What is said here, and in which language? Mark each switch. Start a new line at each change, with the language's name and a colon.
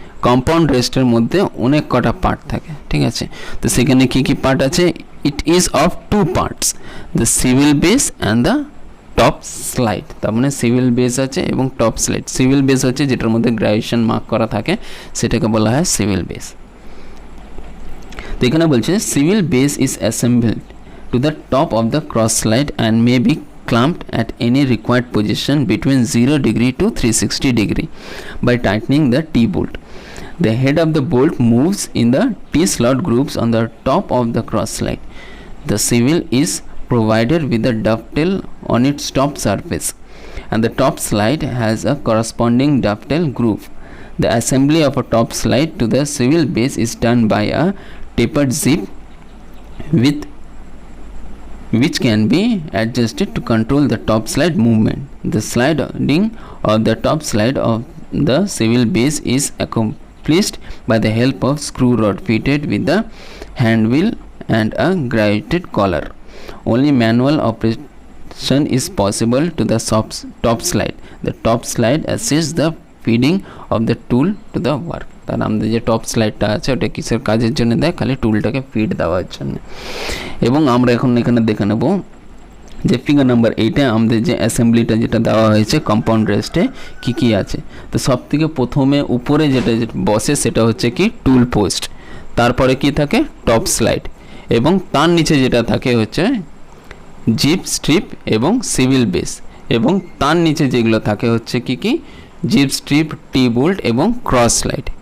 Bangla: Compound রেস্টের মধ্যে অনেক কটা পার্ট থাকে। ঠিক আছে, তো সেখানে কি কি পার্ট আছে?
English: It is of 2 parts, the civil base and the top slide.
Bangla: তার মানে সিভিল বেস আছে এবং টপ স্লাইড। সিভিল বেস হচ্ছে যেটার মধ্যে গ্রাজুয়েশন মার্ক করা থাকে, সেটাকে বলা হয় সিভিল বেস। তো এখানে বলছে
English: Civil base is assembled to the top of the cross slide and may be clamped at any required position between 0 degree to 360 degree by tightening the T-bolt. The head of the bolt moves in the T-slot grooves on the top of the cross slide. The swivel is provided with a dovetail on its top surface, and the top slide has a corresponding dovetail groove. The assembly of a top slide to the swivel base is done by a tapered zip with which can be adjusted to control the top slide movement. The sliding of the top slide of the swivel base is accomplished by the help of screw rod fitted with the hand wheel and a graduated collar. Only manual operation is possible to the top slide. The top slide assists the feeding of the tool to the work.
Bangla: তার আমাদের যে top স্লাইডটা আছে ওটা কিসের কাজের জন্য দেয়? খালি টুলটাকে ফিড দেওয়ার জন্য। এবং আমরা এখন এখানে দেখে নেব যে ফিগার নাম্বার 8-এ আমাদের যে অ্যাসেম্বলিটা যেটা দেওয়া হয়েছে কম্পাউন্ড রেস্টে কী কী আছে। তো সব থেকে প্রথমে উপরে যেটা বসে সেটা হচ্ছে কি টুল পোস্ট, তারপরে কি থাকে টপ স্লাইড, এবং তার নিচে যেটা থাকে হচ্ছে জিপ স্ট্রিপ এবং সিভিল বেস, এবং তার নিচে যেগুলো থাকে হচ্ছে কি জিপ স্ট্রিপ, টি বোল্ট এবং ক্রস স্লাইড।